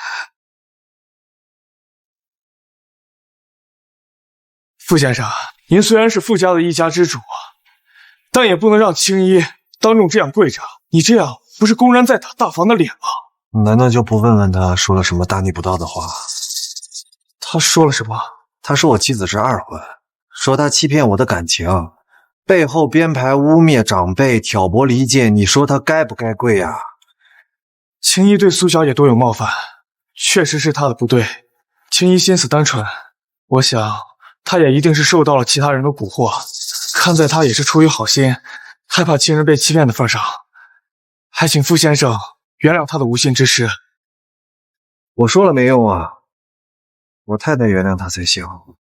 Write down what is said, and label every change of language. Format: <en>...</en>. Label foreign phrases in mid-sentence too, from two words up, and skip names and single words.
<zh>傅先生，您虽然是傅家的一家之主，但也不能让青衣当众这樣跪着，你这樣不是公然在打大房的脸吗？难道就不問問他說了什麼大逆不道的話？他說了什麼？他說我妻子是二婚，說他欺騙我的感情，背後編排污衊長輩，挑撥離間，你說他該不該跪啊？青衣對蘇小姐多有冒犯，確實是他的不對。青衣心思單純，我想他也一定是受到了其他人的蠱惑，看在他也是出於好心，害怕亲人被欺騙的份上，還請傅先生原諒他的無心之失。我說了沒用啊，我太太原諒他才行。</zh>